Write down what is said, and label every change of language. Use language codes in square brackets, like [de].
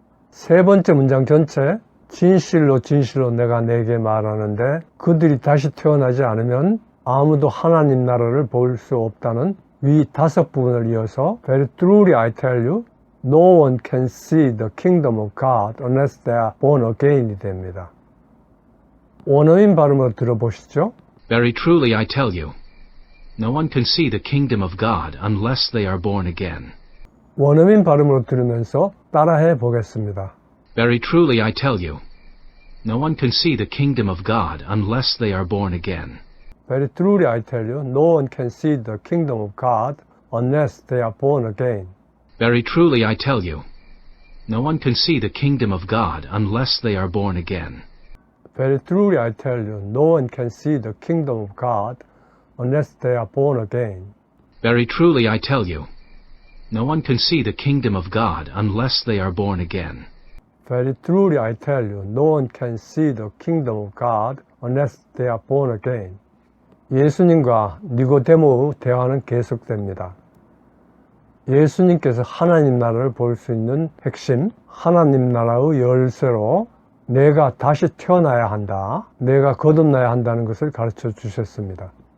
[ko] 세 번째 문장 전체, 진실로 진실로 내가 네게 말하는데 그들이 다시 태어나지 않으면 아무도 하나님 나라를 볼 수 없다는 위 다섯 부분을 이어서 [en] very truly I tell you, no one can see the kingdom of God unless they are born again [ko] 이 됩니다. 원어민 발음으로 들어보시죠. [en] Very truly I tell you, no one can see the kingdom of God unless they are born again. 원어민 발음으로 들으면서 따라해 보겠습니다. Very truly I tell you, no one can see the kingdom of God unless they are born again. Very truly I tell you, no one can see the kingdom of God unless they are born again. Very truly I tell you, no one can see the kingdom of God unless they are born again. Very truly I tell you, no one can see the kingdom of God unless they are born again. Very truly I tell you, no one can see the kingdom of God unless they are born again. Very truly I tell you, no one can see the kingdom of God unless they are born again. [ko] 예수님과 니고데모의 대화는 계속됩니다. 예수님께서 하나님 나라를 볼 수 있는 핵심, 하나님 나라의 열쇠로 내가 다시 태어나야 한다, 내가 거듭나야 한다는 것을 가르쳐 주셨습니다.